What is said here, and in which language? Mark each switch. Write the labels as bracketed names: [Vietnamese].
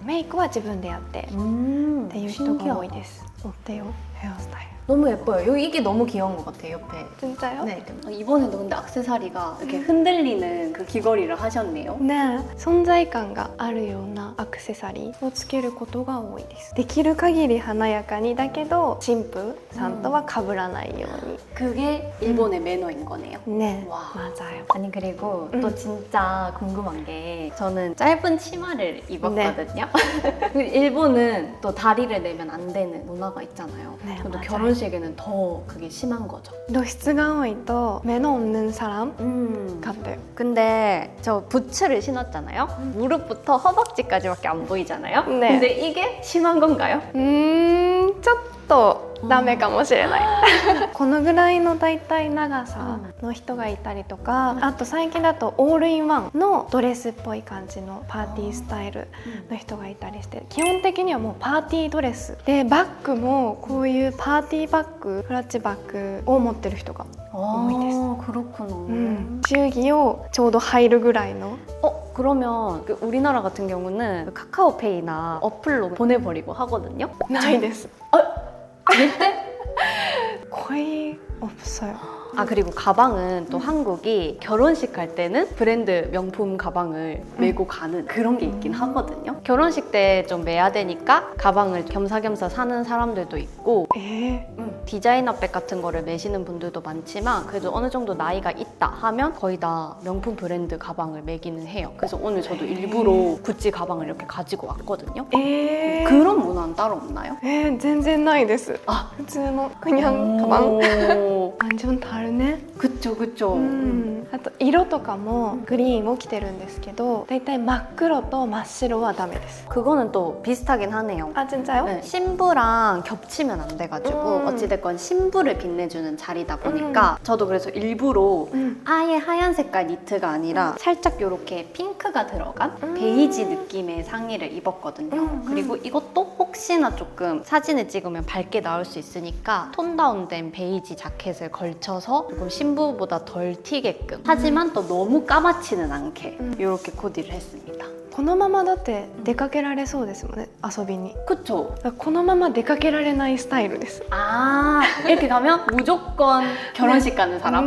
[Japanese] メイクは自分でやってっていう人が多いです。 [Korean] 어때요? 헤어스타일. 너무 예뻐요. 이게 너무 귀여운 것 같아요, 옆에. 진짜요? 네. 이번에도 근데 액세서리가 이렇게 흔들리는 그 귀걸이를 하셨네요. [Japanese] ね、存在感があるようなアクセサリーをつけることが多いです。できる限り華やかにだけど新婦さんとは被らないよう [Korean] 그게 일본의 매너인 거네요. [Japanese] に。ね、 [Korean] 와. 맞아요. 아니 그리고 또 진짜 궁금한 게 저는 짧은 치마를 입었거든요. 일본은 또 다리를 내면 안 되는 문화가 있잖아요. 네, 근데 맞아요. 결혼식에는 더 그게 심한 거죠. [Japanese] 露出が多いと目の [Korean] 없는 사람 음. 같아요. 근데 저 부츠를 신었잖아요. 무릎부터 허벅지까지밖에 안 보이잖아요. 네. 근데 이게 심한 건가요? [Japanese] ちょっとダメかもしれないこのぐらいのだいたい長さの人がいたりとか、あと最近だとオールインワンのドレスっぽい感じのパーティースタイルの人がいたりして、基本的にはもうパーティードレスで、バッグもこういうパーティーバッグ、クラッチバッグを持ってる人が多いです。 [Korean] 그렇구나. [Japanese] 祝儀をちょうど入るぐらいの。 [Korean] 그러면 그 우리나라 같은 경우는 그 카카오페이나 어플로 보내버리고 하거든요. [Japanese] ないです。 [Korean] 절대? 거의 없어요. 아 그리고 가방은 또 한국이 결혼식 갈 때는 브랜드 명품 가방을 메고 가는 그런 게 있긴 하거든요. 결혼식 때 좀 매야 되니까 가방을 겸사겸사 사는 사람들도 있고 디자이너백 같은 거를 매시는 분들도 많지만 그래도 어느 정도 나이가 있다 하면 거의 다 명품 브랜드 가방을 매기는 해요. 그래서 오늘 저도 일부러 구찌 가방을 이렇게 가지고 왔거든요. 그런 문화는 따로 없나요? [Japanese] 全然ないです。あ、普通のクニャンカバン。 [Korean] 오. 완전 다르네. 그쵸 그쵸. [Japanese] あと色とかもグリーンを着てるんですけど、だいたい真っ黒と真っ白はダメです。 [Korean] 그거는 또 비슷하긴 하네요. 아 진짜요? 네, 신부랑 겹치면 안 돼가지고 어찌됐건 신부를 빛내주는 자리다 보니까 저도 그래서 일부러 아예 하얀 색깔 니트가 아니라 살짝 이렇게 핑크가 들어간 베이지 느낌의 상의를 입었거든요. 그리고 이것도 혹시나 조금 사진을 찍으면 밝게 나올 수 있으니까 톤 다운된 베이지 자켓을 걸쳐서 조금 신부보다 덜 튀게끔 하지만 또 너무 까맣지는 않게 이렇게 코디를 했습니다. [Japanese] このままだって出かけられそうですもんね、遊びに。 [Korean] 그쵸? [Japanese] このまま出かけられないスタイルです。 [Korean] 아 이렇게 가면 무조건 결혼식 가는 사람?